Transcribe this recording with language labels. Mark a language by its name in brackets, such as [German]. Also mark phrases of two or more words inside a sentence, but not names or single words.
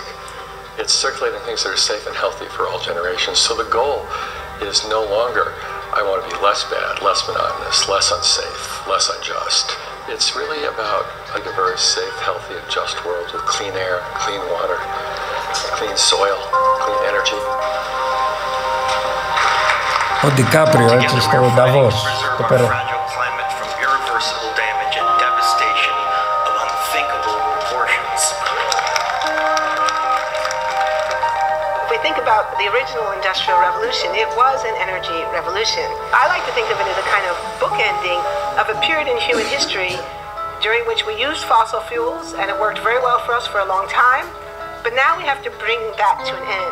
[English] It's circulating things that are safe and healthy for all generations. So the goal is no longer, I want to be less bad, less monotonous, less unsafe, less unjust. It's really about a diverse, safe, healthy, and just world with clean air, clean water, clean soil, clean energy. [Greek] Ο Ντικάπριο έτσι στο Νταβός, το πέρα. [English] About the original Industrial Revolution, it was an energy revolution. I like to think of it as a kind of bookending of a period in human history during which we used fossil fuels and it worked very well for us for a long time, but now we have to bring that to an end.